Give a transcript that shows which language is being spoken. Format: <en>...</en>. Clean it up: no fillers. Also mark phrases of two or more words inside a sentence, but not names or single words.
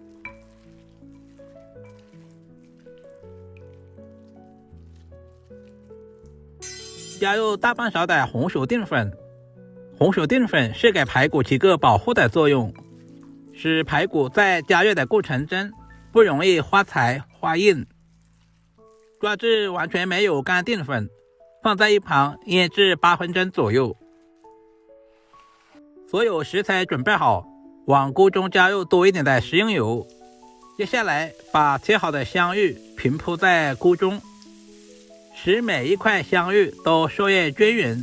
<zh>加入大半勺的紅薯淀粉，紅薯淀粉是給排骨起個保護的作用，使排骨在加熱的過程中不容易發柴發硬。抓至完全沒有乾澱粉，放在一旁醃製8分鐘左右。所有食材準備好，往鍋中加入多一點的食用油。接下來把切好的香芋平鋪在鍋中，使每一塊香芋都受熱均勻。</zh>